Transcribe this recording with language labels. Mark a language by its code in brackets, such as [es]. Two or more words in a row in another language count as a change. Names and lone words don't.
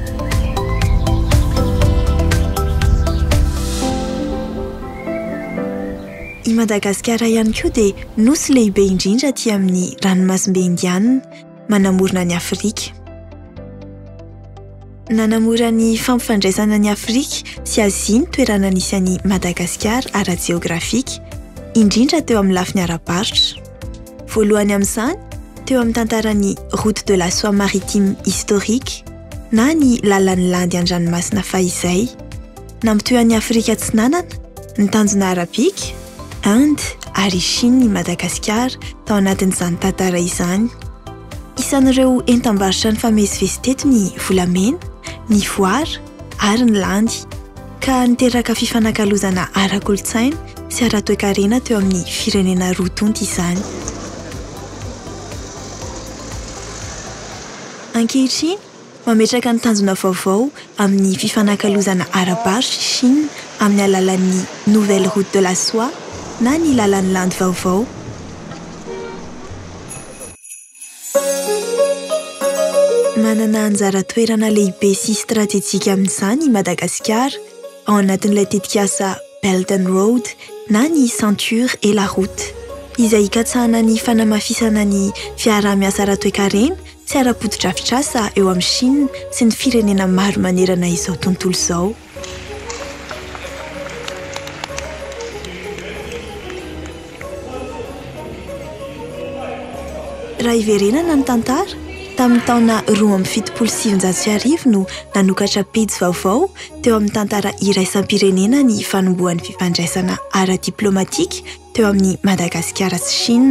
[mg] I Madagasikara ihany koa dia nosy lehibe indrindra aty amin'ny ranomasimbe Indiana, manamorona ny Afrika. Nanamora ny fampifandraisana ny Afrika sy Azia ny toerana nisy an'i Madagasikara ara-jeografika, indrindra teo amin'ny lafiny ara-paritra. Voalohany amin'izany, teo amin'ny tantaran'ny [fr] route de la soie maritime historique, [mg] na ny lalan'ny landy an-dranomasina fahizay. Nampitohan'ny Afrika Atsinanana, ny tanjona arabika, Inde ary Chine i Madagasikara tao anatin'izany tantara izany. Isan'ireo entam-barotra nifamezivezy teto ny volamena, ny voara ary ny landy, ka niteraka fifanakalozana ara-kolontsaina sy ara-toekarena teo amin'ny firenena roa tonta izany. Ankehitriny, mametraka ny tanjona vaovao amin'ny fifanakalozana ara-barotra Chine amin'ny alalan'ny [fr] nouvelle route de la soie [mg] na ny lalan'ny landy vaovao. Manana anjara toerana lehibe sy stratégique amin'izany i Madagasikara ao anatin'ilay tetikasa Belt and Road na ny ceinture et la route, izay ikatsahana ny fanamafisana ny fiarah-miasa ara-toekarena sy ara-potitra-afitrasa eo amin'ny Chine sy ny firenena maro manerana izao tontolo izao. Raha iverenana ny tantara, tamin'ny taona 2017 no nanokatra pejy vaovao teo amin'ny tantara iraisam-pirenena ny fanombohan'ny fifandraisana ara-diplomatika teo amin'ny Madagasikara sy Chine.